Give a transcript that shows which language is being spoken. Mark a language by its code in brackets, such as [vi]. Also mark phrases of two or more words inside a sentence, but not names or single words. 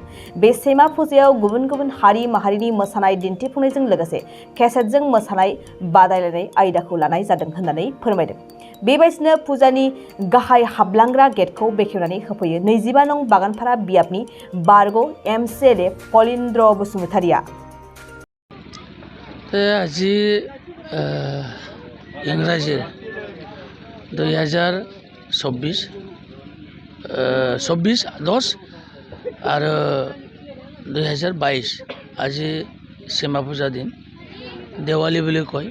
[brx] बे सेमा फुजायाव गुबुन गुबुन हारि माहारिनि मोसानाय दिन्थिफुंनायजों लोगोसे केसेटजों मोसानाय बादायलायनाय आयदाखौ लानाय जादों होननानै फोरमायदों। बेबायदिनो फुजानि गाहाय हाबलांग्रा गेटखौ बेखेवनानै होफैयो 25 नं बागानपारा बियाबनि बारग' MCLA पलिन्द्र बसुमतारिया। [as] আজি ইংৰাজী 2024 10 আৰু 2022 আজি সেমা পূজা দিন দেৱালী বুলি কয়।